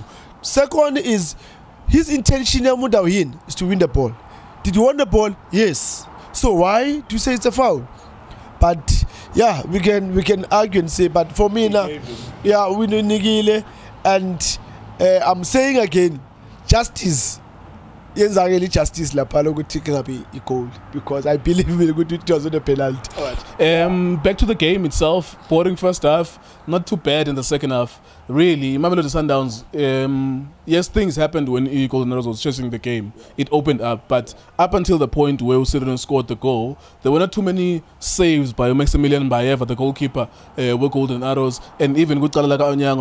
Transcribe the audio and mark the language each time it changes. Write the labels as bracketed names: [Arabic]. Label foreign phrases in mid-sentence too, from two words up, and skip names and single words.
[English] Second is his intention is to win the ball. Did you win the ball? Yes. So why do you say it's a foul? But yeah, we can argue and say, but for me now, yeah, we know Nigile, and I'm saying again, justice [Zulu] yenza ke [English] justice [Zulu] lapha lokuthi kungabe i-goal [English] because I believe it was a penalty. All right. Back to the game itself. Boring first half, not too bad in the second half. Really, Mamelodi Sundowns. Yes, things happened when Golden Arrows was chasing the game. It opened up, but up until the point where Sirino scored the goal, there were not too many saves by Maximilian Baeva, the goalkeeper, with Golden Arrows, and even with Kalalaga Onyango.